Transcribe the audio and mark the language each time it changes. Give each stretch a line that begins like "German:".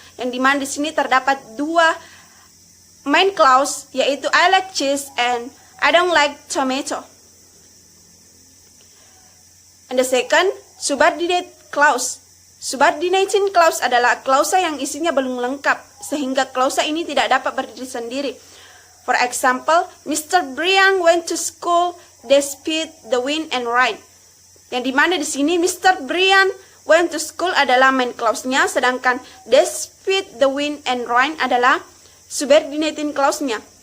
Indonesian: Yang di mana di sini terdapat dua main clause, yaitu
English: I like cheese and I don't like tomato. And the second, subordinate clause.
Indonesian: Subordinating clause adalah klausa yang isinya belum lengkap, sehingga klausa ini tidak dapat berdiri sendiri.
English: For example, Mr. Brian went to school despite the wind and rain.
Indonesian: Yang dimana di sini Mr.
English: Brian went to school
Indonesian: adalah
English: main clause-nya,
Indonesian: sedangkan
English: despite the wind and rain
Indonesian: adalah
English: subordinating clause-nya.